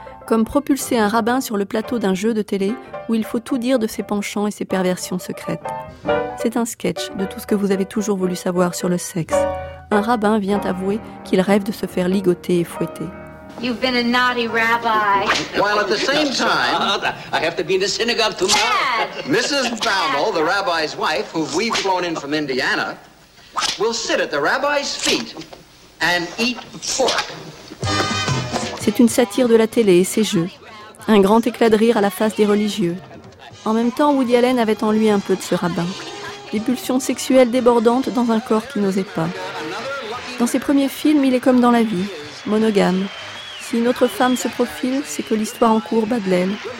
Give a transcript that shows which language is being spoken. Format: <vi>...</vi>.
<fr>Comme propulser un rabbin sur le plateau d'un jeu de télé où il faut tout dire de ses penchants et ses perversions secrètes. C'est un sketch de tout ce que vous avez toujours voulu savoir sur le sexe. Un rabbin vient avouer qu'il rêve de se faire ligoter et fouetter.</fr> <en>You've been a naughty rabbi. While at the same time, I have to be in the synagogue tomorrow. Dad. Mrs. Bowdell, the rabbi's wife, who we've flown in from Indiana, will sit at the rabbi's feet and eat pork.</en> <fr>C'est une satire de la télé et ses jeux. Un grand éclat de rire à la face des religieux. En même temps, Woody Allen avait en lui un peu de ce rabbin. Des pulsions sexuelles débordantes dans un corps qui n'osait pas. Dans ses premiers films, il est comme dans la vie, monogame. Si une autre femme se profile, c'est que l'histoire en cours bat de l'aile.</fr>